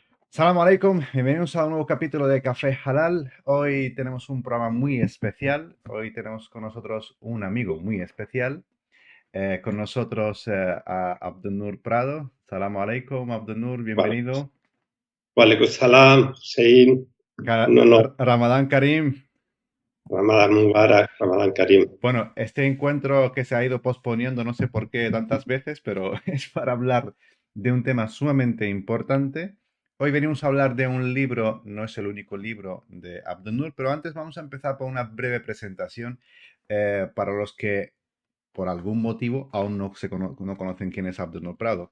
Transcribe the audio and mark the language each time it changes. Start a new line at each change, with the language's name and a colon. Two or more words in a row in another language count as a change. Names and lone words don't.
Arabic: سلام عليكم,
Spanish: bienvenidos a un nuevo capítulo de Café Halal. Hoy tenemos un programa muy especial. Hoy tenemos con nosotros un amigo muy especial. Con nosotros a Abdunur Prado.
Arabic: سلام عليكم,
Spanish: Abdunur, Vale, bienvenido.
Arabic: وعليكم سلام, Hussein.
Spanish: Un honor.
Arabic: رمضان كريم. رمضان مبارك رمضان كريم.
Spanish: Bueno, este encuentro que se ha ido posponiendo, no sé por qué tantas veces, pero es para hablar de un tema sumamente importante. Hoy venimos a hablar de un libro, no es el único libro de Abdel-Nur, pero antes vamos a empezar por una breve presentación para los que por algún motivo aún no conocen quién es Abdel-Nur Prado.